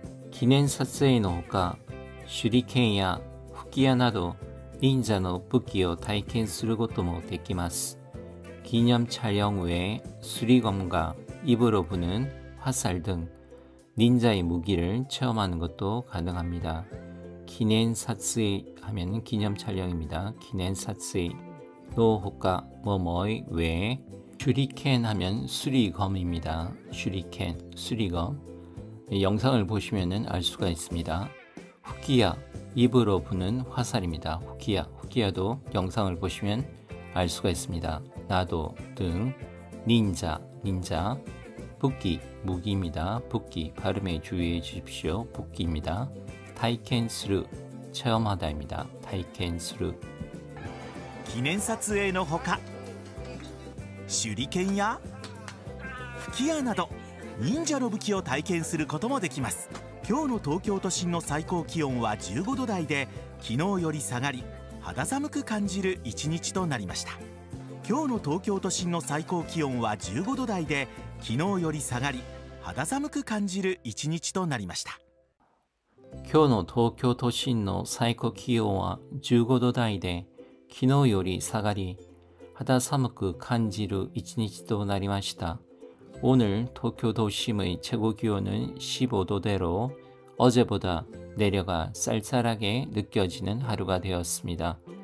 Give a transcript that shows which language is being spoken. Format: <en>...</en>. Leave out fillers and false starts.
<ja>記念撮影のほか手裏剣や吹き矢など忍者の武器を体験することもできます。</ja> <ko>기념 촬영 외에 수리검과 입으로 부는 화살 등 닌자의 무기를 체험하는 것도 가능합니다. 기넨사츠이 하면 기념 촬영입니다. 기넨사츠이 노호카 뭐뭐의 외에 슈리켄 하면 수리검입니다. 슈리켄 수리검 영상을 보시면 알 수가 있습니다. 후키야 입으로 부는 화살입니다. 후키야도 영상을 보시면 알 수가 있습니다. 나도 등 닌자 붓기 무기입니다. 붓기 발음에 주의해 주십시오. 붓기입니다. 타이켄스루 체험하다입니다. 타이켄스루</ko> <ja>記念撮影のほか手裏剣や吹き矢など忍者の武器を体験することもできます。今日の東京都心の最高気温は15度台で昨日より下がり肌寒く感じる一日となりました。今日の東京都心の最高気温は15度台で昨日より下がり肌寒く感じる一日となりました。今日の東京都心の最高気温は15度台で昨日より下がり肌寒く感じる一日となりました。</ja> <ko>오늘 도쿄 도심의 최고 기온은 15도대로 어제보다 내려가 쌀쌀하게 느껴지는 하루가 되었습니다.</ko>